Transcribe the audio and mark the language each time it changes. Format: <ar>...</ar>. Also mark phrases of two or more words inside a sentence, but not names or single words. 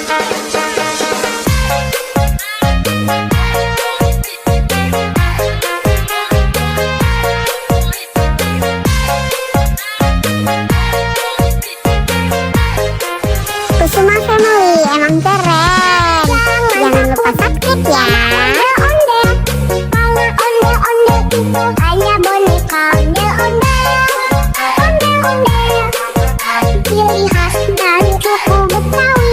<id>Kusuma Family emang keren. Jangan lupa subscribe ya. Onde-onde, kalau onde-onde itu hanya boneka onde-onde. Onde-onde ciri khas dari suku Betawi.</id>